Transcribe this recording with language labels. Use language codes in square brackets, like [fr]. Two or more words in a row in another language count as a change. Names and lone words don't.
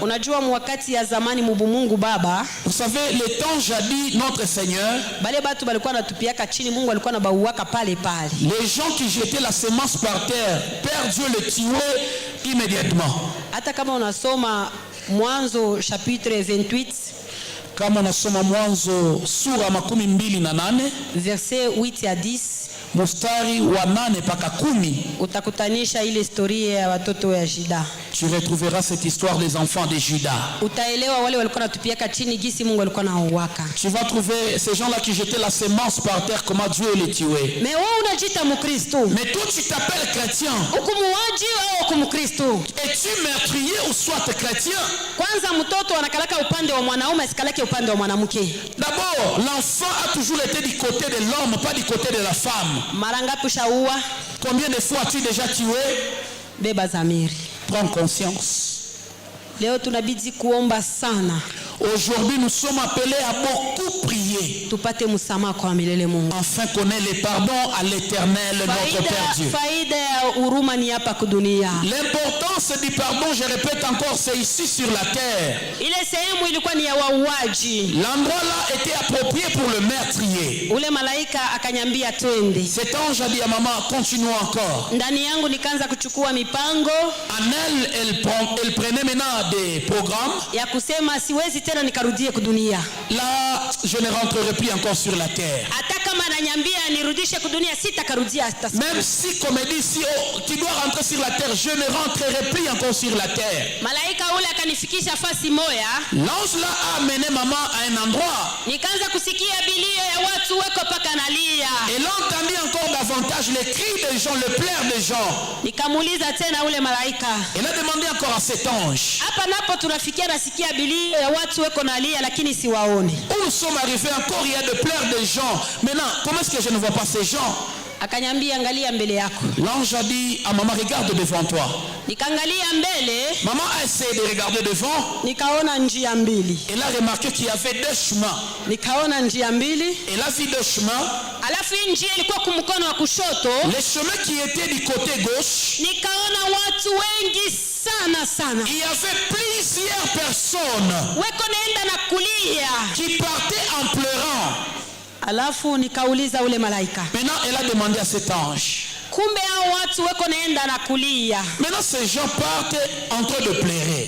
[fr] Vous savez, le temps jadis, notre Seigneur, les gens qui jetaient la sémence par terre, Père Dieu le tuait immédiatement. Chapitre 28, [sw] kama unasoma Mwanzo sura 28 [fr] verset 8 à 10, [sw] mustari wa 8 mpaka 10 utakutanisha ile historia ya watoto ya Juda. [fr] Tu retrouveras cette histoire des enfants de Juda. [sw] Utaelewa wale walikuwa natupiaka chini gisi Mungu alikuwa anauwaka. [fr] Tu vas trouver ces gens-là qui jetaient la semence par terre, comment Dieu les tuait. [sw] Mais wewe unajiita Mkristo. [fr] Mais toi tu t'appelles chrétien. [sw] Ukumuaji au ukumkristo? [fr] Es-tu meurtrier ou soit chrétien? [sw] Kwanza mtoto anakalaka upande wa mwanaume, asikalake upande wa mwanamke. [fr] D'abord, l'enfant a toujours été du côté de l'homme, pas du côté de la femme. [sw] Mara ngapi ushaua? [fr] Combien de fois as-tu déjà tué? [sw] Beba zamiri. [fr] Prends conscience. [sw] Leo tunabidi kuomba sana. [fr] Aujourd'hui, nous sommes appelés à beaucoup prier. [sw] Tupate msamaha kwa milele Mungu. [fr] Enfin connaît le pardon à l'Éternel, notre Père Dieu. [sw] Faida ya huruma ni hapa kudunia. [fr] L'importance du pardon, je répète encore, c'est ici sur la terre. [sw] Ile sehemu ilikuwa ni ya wauaji. [fr] L'endroit là était approprié pour le meurtrier. [sw] Ule malaika akanyambia twende. [fr] Cet ange a dit à maman, continuons encore. [sw] Ndani yangu nikaanza kuchukua mipango. [fr] En elle prenait maintenant des programmes. [sw] Ya kusema siwezi tena nikarudie kudunia. [fr] Là, je ne rentrerai plus encore sur la terre. [sw] Hata kama ananiambia nirudishe kudunia sitakarudia hata siku. [fr] Même si comme il dit si tu dois rentrer sur la terre, je ne rentrerai plus encore sur la terre. [sw] Malaika ule akanifikisha fasi moya. [fr] L'ange là a amené maman à un endroit. [sw] Nikaanza kusikia bilio ya watu weko paka nalia. [fr] Et là entendit encore davantage les cris des gens, le pleurs des gens. [sw] Nikamuuliza tena ule malaika. [fr] Elle a demandé encore à cet ange. [sw] Hapa napo tunafikia nasikia bilio ya watu weko nalia lakini siwaone. [fr] Où nous sommes arrivés encore, il y a de pleurs des gens. Maintenant, comment est-ce que je ne vois pas ces gens? [sw] Akanyambia angalia mbele yako. [fr] L'ange a dit à maman, regarde devant toi. [sw] Nikaangalia mbele. [fr] Maman a essayé de regarder devant. [sw] Nikaona njia mbili. [fr] Elle a remarqué qu'il y avait deux chemins. [sw] Nikaona njia mbili. [fr] Elle a vu deux chemins. [sw] Alafu njia ilikuwa kumkono wa kushoto. [fr] Les chemins qui étaient du côté gauche. [sw] Nikaona watu wengi sana sana. [fr] Il y avait plusieurs personnes [sw] weko naenda na kulia [fr] qui partaient en pleurant. [sw] Alafu nikauliza ule malaika. [fr] Maintenant, elle a demandé à cet ange. [sw] Kumbe hao watu weko naenda na kulia. [fr] Maintenant, ces gens partent en train de pleurer.